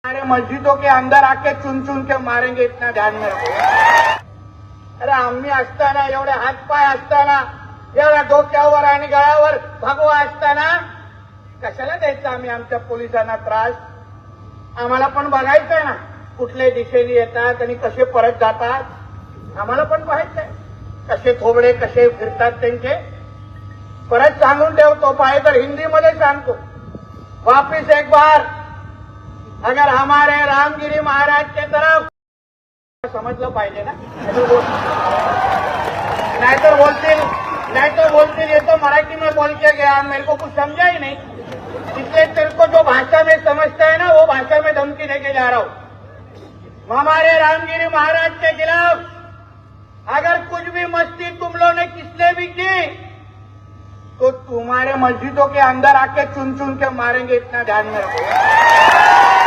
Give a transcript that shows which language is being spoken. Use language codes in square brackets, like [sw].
[hi] हमारे मस्जिदों के अंदर आके चुन चुन के मारेंगे, इतना ध्यान में रखो। [mr] अरे आम्ही असताना, एवढे हातपाय असताना, एवढ्या डोक्यावर आणि गळ्यावर भगवा असताना कशाला द्यायचा आम्ही आमच्या पोलिसांना त्रास? आम्हाला पण बघायचंय ना कुठल्या दिशेने येतात आणि कसे परत जातात. आम्हाला पण पाहायचंय कसे थोबडे कसे फिरतात त्यांचे. परत सांगून ठेवतो, पाहिजे तर हिंदीमध्ये सांगतो, [hi] वापिस एक बार अगर हमारे रामगिरी महाराज के तरफ, [mr] समजलं पाहिजे ना. नाहीतर बोलतील [hi] ये तो मराठी में बोल के गया, मेरे को कुछ समझा ही नहीं, इसलिए तेरे को जो भाषा में समझता है ना वो भाषा में धमकी देके जा रहा हूं. हमारे रामगिरी महाराज के खिलाफ अगर कुछ भी मस्ती तुम लोगों ने किसने भी की तो तुम्हारे मस्जिदों के अंदर आके चुन चुन के मारेंगे, इतना ध्यान में रखो.